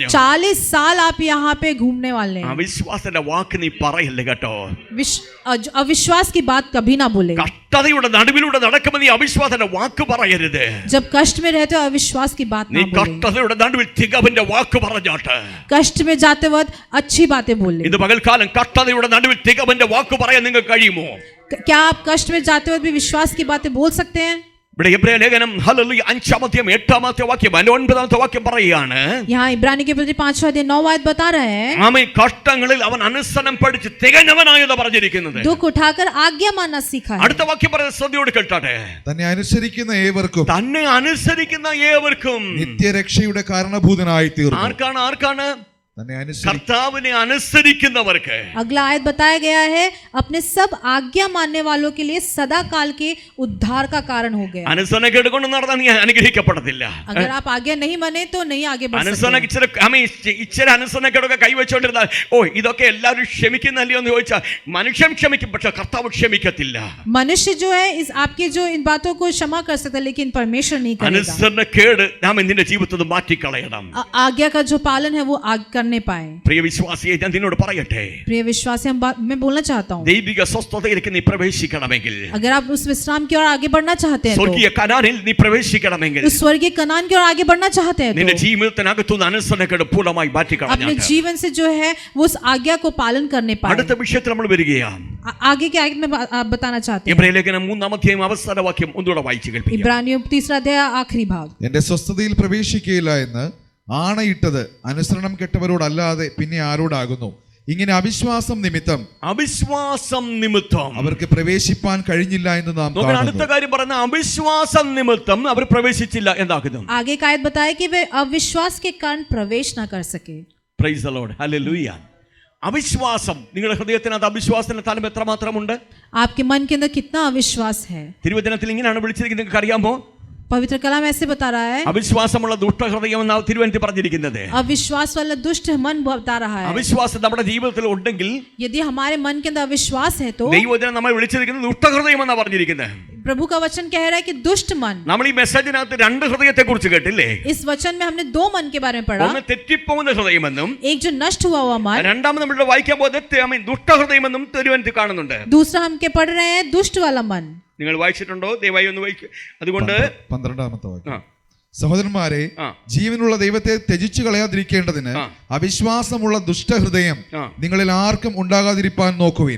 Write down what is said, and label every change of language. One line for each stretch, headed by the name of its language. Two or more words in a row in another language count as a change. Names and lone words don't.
Hindi: 40 साल आप यहाँ पे घूमने वाले हैं।
Malayalam: അവിശ്വാസത്തിന്റെ വാക്ക് നീ പറയല്ലേ കേട്ടോ.
Hindi: अविश्वास की बात कभी ना बोले।
Malayalam: കഷ്ടതയുടെ നടുവിലൂടെ നടക്കുമ്പോൾ നീ അവിശ്വാസത്തിന്റെ വാക്ക് പറയരുത്.
Hindi: जब कष्ट में रहते हो अविश्वास की बात
Malayalam: നീ
Hindi: ना बोले।
Malayalam: കഷ്ടതയുടെ നടുവിൽ തികവിന്റെ വാക്ക് പറഞ്ഞാട്ട്
Hindi: कष्ट में जाते वक्त अच्छी बातें बोले।
Malayalam: ഇത് പകൽക്കാലം കഷ്ടതയുടെ നടുവിൽ തികവിന്റെ വാക്ക് പറയാൻ നിങ്ങൾക്ക് കഴിയുമോ?
Hindi: क्या आप कष्ट में जाते वक्त भी विश्वास की बातें बोल सकते हैं?
Malayalam: ഇവിടെ എബ്രായ ലേഖനം ഹല്ലേലൂയ 5-ാമത്തെ 8-ാമത്തെ വാക്യം 9-ാമത്തെ വാക്യം പറയുകയാണ്,
Hindi: यहाँ इब्रानी के प्रति 5वां अध्याय 9वां आयत बता रहे हैं,
Malayalam: ആമേൻ, കഷ്ടങ്ങളിൽ അവൻ അനുസരണം പഠിച്ച് തികഞ്ഞവനായെന്ന് പറഞ്ഞിരിക്കുന്നത്.
Hindi: दुख उठाकर आज्ञा मानना सीखा है।
Malayalam: അടുത്ത വാക്യം പറയുന്നത് ശ്രദ്ധയോടെ കേൾട്ടാട്ടെ. തന്നെ അനുസരിക്കുന്ന ഏവർക്കും തന്നെ അനുസരിക്കുന്ന ഏവർക്കും നിത്യരക്ഷയുടെ കാരണഭൂതനായി തീർന്നു. ആർക്കാണ്? തന്നെ കർത്താവിനെ അനുസരിക്കുന്നവർക്ക്.
Hindi: अगला आयत बताया गया है, अपने सब आज्ञा मानने वालों के लिए सदा काल के उद्धार का कारण हो गया।
Malayalam: അനുസരണ കേടുകൊണ്ട് നടന്നാൽ നീ അനുഗ്രഹിക്കപ്പെടത്തില്ല.
Hindi: अगर आप आज्ञा नहीं माने तो नहीं आगे बढ़
Malayalam: അനുസരണ
Hindi: सकते।
Malayalam: ഇച്ചിരി അനുസരണക്കേടൊക്കെ കൈവച്ചോണ്ടിരുന്നാൽ ഇതൊക്കെ എല്ലാവരും ക്ഷമിക്കുന്നല്ലോ എന്ന് ചോദിച്ചാൽ മനുഷ്യൻ ക്ഷമിക്കും, പക്ഷെ കർത്താവ് ക്ഷമിക്കത്തില്ല.
Hindi: मनुष्य जो है इस आपके जो इन बातों को क्षमा कर सकता है, लेकिन परमेश्वर नहीं करेगा।
Malayalam: അനുസരണ കേട് നാം നിന്റെ ജീവിതത്തിൽ മാറ്റിക്കളയണം.
Hindi: आज्ञा का जो पालन है वो करने पाए।
Malayalam: പ്രിയ വിശ്വാസിയെ ഞാൻ നിന്നോട് പറയട്ടെ,
Hindi: प्रिय विश्वासी मैं बोलना चाहता हूँ,
Malayalam: ദൈവിക സ്വസ്ഥതയിലേക്ക് നീ പ്രവേശിക്കണമെങ്കിൽ,
Hindi: अगर आप उस विश्राम की ओर आगे बढ़ना चाहते हैं,
Malayalam: സ്വർഗീയ കനാനിൽ നീ പ്രവേശിക്കണമെങ്കിൽ,
Hindi: उस स्वर्गीय कनान की ओर आगे बढ़ना चाहते हैं,
Malayalam: നിന്റെ ജീവിതത്തിനകത്തുനിന്ന് അനുസരണക്കേട് പൂർണ്ണമായി
Hindi: अपने
Malayalam: മാറ്റിക്കളഞ്ഞാൽ
Hindi: जीवन से जो है वो उस आज्ञा को पालन करने पाए।
Malayalam: അടുത്ത വിഷയത്തിൽ നമ്മൾ വരികയാണ്.
Hindi: आगे के आयत में बताना चाहते हैं,
Malayalam: എബ്രായ ലേഖനം 3-ാം അധ്യായം അവസാന വാക്യം ഒന്നുകൂടെ വായിച്ചു കേൾപ്പിക്കാം.
Hindi: इब्रानियों 3 अध्याय आखिरी भाग,
Malayalam: എന്റെ സ്വസ്ഥതയിൽ പ്രവേശിക്കുകയില്ല എന്ന് ആണയിട്ടത് അനുസരണം കെട്ടവരോടല്ലാതെ പിന്നെ ആരോടാകുന്നു? ഇങ്ങനെ അവിശ്വാസം നിമിത്തം അവർക്ക് പ്രവേശിപ്പാൻ കഴിഞ്ഞില്ല എന്ന് നാം കാണുന്നു. അടുത്ത കാര്യം പറയുന്ന അവിശ്വാസം നിമിത്തം അവർ പ്രവേശിച്ചില്ല എന്താകുന്നു?
Hindi: आगे का आयत बताया कि वे अविश्वास के कारण प्रवेश ना कर सके।
English: Praise the Lord, ഹല്ലേലൂയ.
Malayalam: അവിശ്വാസം, നിങ്ങളുടെ ഹൃദയത്തിനകത്ത് അവിശ്വാസത്തിന്റെ തലം എത്രമാത്രമുണ്ട്?
Hindi: आपके मन के अंदर कितना अविश्वास है?
Malayalam: തിരുവചനത്തിൽ ഇങ്ങനെയാണ് വിളിച്ചിരിക്കുന്നത്, നിങ്ങൾക്ക് അറിയാമോ?
Hindi: पवित्र कलाम ऐसे बता रहा है,
Malayalam: അവിശ്വാസമുള്ള ദുഷ്ടഹൃദയം എന്നാണ് തിരുവചനത്തിൽ പറഞ്ഞിരിക്കുന്നത്.
Hindi: अविश्वास वाला दुष्ट मन बता रहा है।
Malayalam: അവിശ്വാസം നമ്മുടെ ജീവിതത്തിൽ ഉണ്ടെങ്കിൽ,
Hindi: यदि हमारे मन के अंदर अविश्वास है तो
Malayalam: ദൈവവചനം നമ്മൾ വിളിച്ചിരിക്കുന്നത് ദുഷ്ടഹൃദയം എന്നാണ് പറഞ്ഞിരിക്കുന്നത്.
Hindi: प्रभु का वचन कह रहा है कि दुष्ट मन।
Malayalam: നമ്മൾ ഈ മെസ്സേജിനകത്ത് 2 ഹൃദയത്തെ കുറിച്ച് കേട്ടില്ലേ?
Hindi: इस वचन में हमने 2 मन के बारे में पढ़ा,
Malayalam: ഒന്ന് തെറ്റിപ്പോകുന്ന ഹൃദയമെന്നും
Hindi: एक जो नष्ट हुआ हुआ मन,
Malayalam: രണ്ടാമത് നമ്മൾ വായിക്കാൻ പോകുന്നത് ദുഷ്ടഹൃദയമെന്നും തിരുവചനത്തിൽ കാണുന്നുണ്ട്.
Hindi: दूसरा हम के पढ़ रहे हैं दुष्ट वाला मन।
Malayalam: നിങ്ങൾ വായിച്ചിട്ടുണ്ടോ? ദയവായി ഒന്ന് വായിക്കുക. അതുകൊണ്ട് 12-ാമത്തെ വാക്യം, സഹോദരന്മാരെ, ജീവനുള്ള ദൈവത്തെ ത്യജിച്ചു കളയാതിരിക്കേണ്ടതിന് അവിശ്വാസമുള്ള ദുഷ്ടഹൃദയം നിങ്ങളിൽ ആർക്കും ഉണ്ടാകാതിരിപ്പാൻ നോക്കുവിൻ.